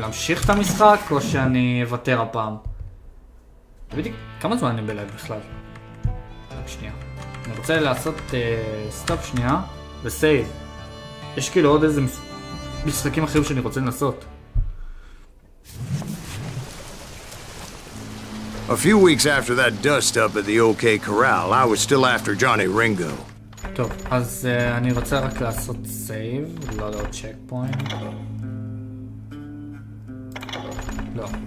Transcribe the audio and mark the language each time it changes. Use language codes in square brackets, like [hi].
[he] להמשיך את המשחק או שאני אוותר הפעם? תגידי, כמה זמן אני בלייב בכלל? רק שנייה. אני רוצה לעשות סטופ שנייה וסייב. יש כאילו עוד איזה משחקים אחרים שאני רוצה לנסות. [en] A few weeks after that dust-up at the OK Corral, I was still after Johnny Ringo. [he] טוב, אז אני רוצה רק לעשות סייב, לא צ'ק פוינט. לא.